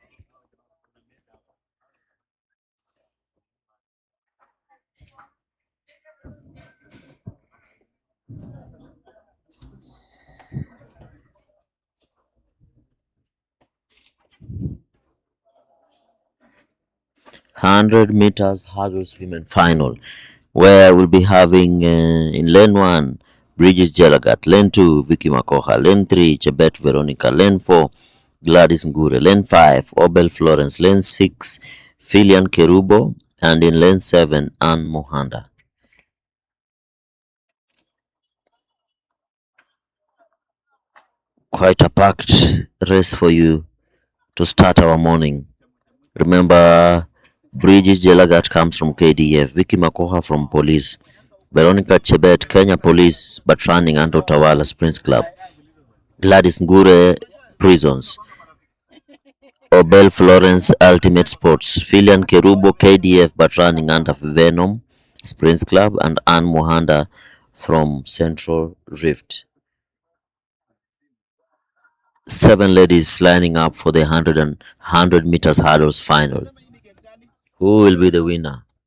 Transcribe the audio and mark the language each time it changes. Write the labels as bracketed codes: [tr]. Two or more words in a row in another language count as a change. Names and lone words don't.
[en] (100 meters hurdles women final), where we'll be having in lane 1 Bridget Jelagat, lane 2 Vicky Makoha, lane 3 Chebet Veronica, lane 4 Gladys Ngure, lane 5 Obel Florence, lane 6 Filian Kerubo, and in lane 7 Anne Mohanda. Quite a packed race for you to start our morning. Remember, Bridget Jelagat comes from KDF, Vicky Makoha from Police, Veronica Chebet, Kenya Police, but running under Tawala Springs Club, Gladys Ngure, Prisons, Obel Florence, Ultimate Sports, Filian Kerubo, KDF, but running under Venom Springs Club, and Anne Mohanda from Central Rift. 7 ladies lining up for the 100 meters hurdles final. Who will be the winner?